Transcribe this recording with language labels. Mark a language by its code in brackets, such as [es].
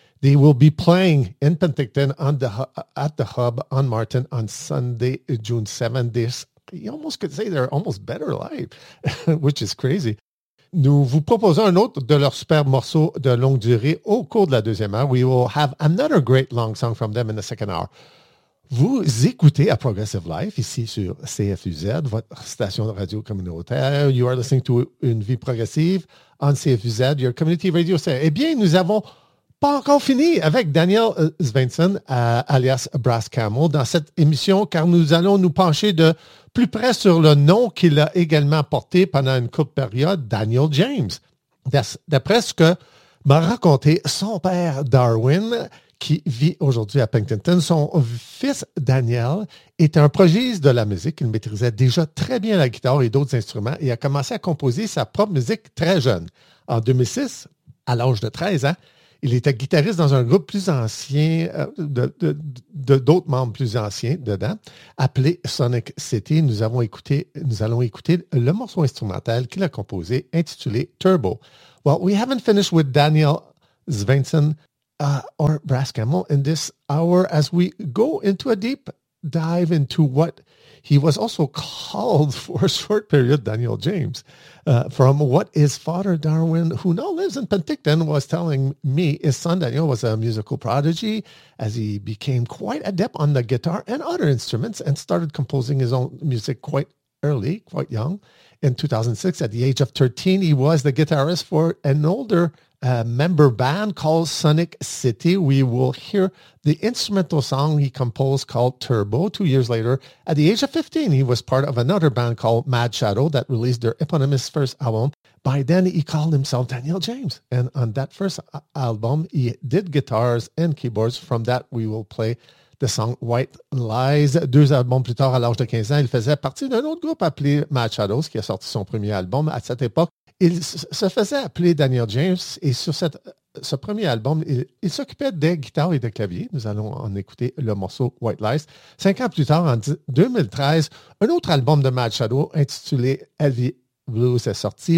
[en] They will be playing in Pentington at the Hub on Martin on Sunday, June 7th. You almost could say they're almost better live, which is crazy. [fr] Nous vous proposons un autre de leurs super morceaux de longue durée au cours de la deuxième heure. [en] We will have another great long song from them in the second hour. [fr] Vous écoutez à Progressive Life ici sur CFUZ, votre station de radio communautaire. [en] You are listening to Une Vie Progressive on CFUZ, your community radio station. [fr] Eh bien, nous avons pas encore fini avec Daniel Svensson, alias Brass Camel, dans cette émission, car nous allons nous pencher de plus près sur le nom qu'il a également porté pendant une courte période, Daniel James. D'après ce que m'a raconté son père Darwin, qui vit aujourd'hui à Pinkerton, son fils Daniel est un prodige de la musique. Il maîtrisait déjà très bien la guitare et d'autres instruments et a commencé à composer sa propre musique très jeune. En 2006, à l'âge de 13 ans, il était guitariste dans un groupe plus ancien, d'autres membres plus anciens dedans, appelé Sonic City. Nous allons écouter le morceau instrumental qu'il a composé, intitulé Turbo. [en] Well, we haven't finished with Daniel Svensson or Brass Camel in this hour as we go into a deep dive into what he was also called for a short period, Daniel James, from what his father, Darwin, who now lives in Penticton, was telling me. His son, Daniel, was a musical prodigy as he became quite adept on the guitar and other instruments and started composing his own music quite early, quite young. In 2006, at the age of 13, he was the guitarist for an older member band called Sonic City. We will hear the instrumental song he composed called Turbo. 2 years later, at the age of 15, he was part of another band called Mad Shadow that released their eponymous first album. By then, he called himself Daniel James. And on that first album, he did guitars and keyboards. From that, we will play the song White Lies. [fr] 2 albums plus tard, à l'âge de 15 ans, il faisait partie d'un autre groupe appelé Mad Shadows, qui a sorti son premier album à cette époque. Il se faisait appeler Daniel James et sur ce premier album, il s'occupait des guitares et des claviers. Nous allons en écouter le morceau White Lies. 5 ans plus tard, en 2013, un autre album de Mad Shadow intitulé Heavy Blues est sorti.